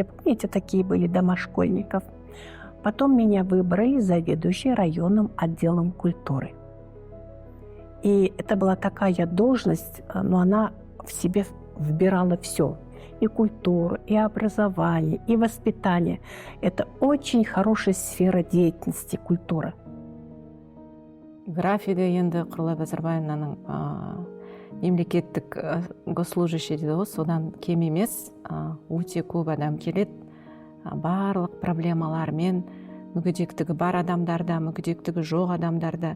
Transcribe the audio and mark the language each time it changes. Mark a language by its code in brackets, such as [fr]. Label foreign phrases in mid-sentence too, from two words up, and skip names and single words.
[ru] Помните, такие были дома школьников. потом меня выбрали заведующей районным отделом культуры. И это была такая должность, но она в себе вбирала все. И культуру, и образование, и воспитание. Это очень хорошая сфера деятельности, культура. [kk] Графигі енді Құралай Базарбаевнаның мемлекеттік госслужащий дейді ғой, содан кем емес, өте көп адам келеді. Барлық проблемалармен, мүгедектігі бар адамдарда, мүгедектігі жоқ адамдарда.